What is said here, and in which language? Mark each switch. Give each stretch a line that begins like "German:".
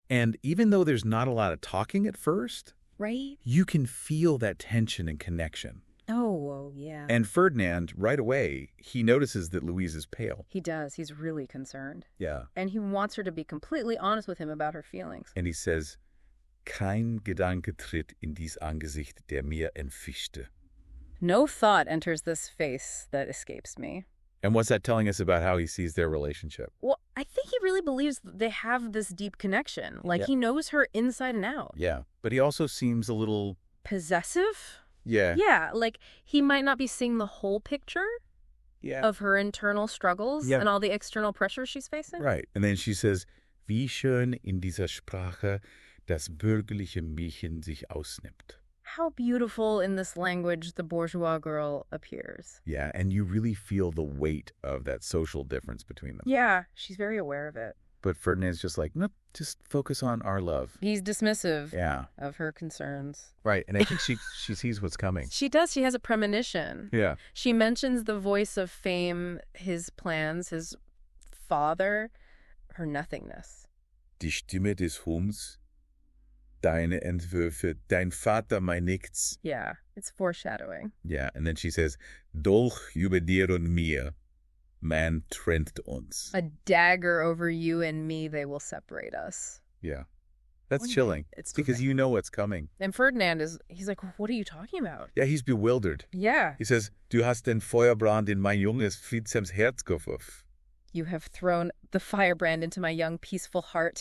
English: And even though there's not a lot of talking at first, Right? you can feel that tension and connection. Oh, yeah. And Ferdinand, right away, he notices that Louise is pale. He does. He's really concerned. Yeah. And he wants her to be completely honest with him about her feelings. And he says,
German: Kein Gedanke tritt in dies Angesicht, der mir entwischte.
English: No thought enters this face that escapes me. And what's that telling us about how he sees their relationship? Well, I think he really believes they have this deep connection. Like, Yeah. he knows her inside and out. Yeah. But he also seems a little... Possessive? Yeah. Yeah, like, he might not be seeing the whole picture Yeah. of her internal struggles Yeah. and all the external pressure she's facing. Right. And then she says,
German: Wie schön in dieser Sprache das bürgerliche Mädchen sich ausnimmt.
English: How beautiful in this language the bourgeois girl appears. Yeah, and you really feel the weight of that social difference between them. Yeah, she's very aware of it. But Ferdinand's just like, nope, just focus on our love. He's dismissive Yeah. of her concerns. Right. And I think she sees what's coming. She does. She has a premonition. Yeah. She mentions the voice of fame, his plans, his father, her nothingness.
German: Die Stimme des Hums, deine Entwürfe, dein Vater mein Nichts.
English: Yeah, it's foreshadowing. Yeah. And then she says,
German: Dolch über dir und mir, man trennt uns.
English: A dagger over you and me, they will separate us. Yeah. That's One day. chilling. It's because terrific. you know what's coming. And Ferdinand he's like, what are you talking about? Yeah, he's bewildered. Yeah. He says,
German: Du hast den Feuerbrand in mein junges Friedsames Herz geworfen.
English: You have thrown the firebrand into my young, peaceful heart.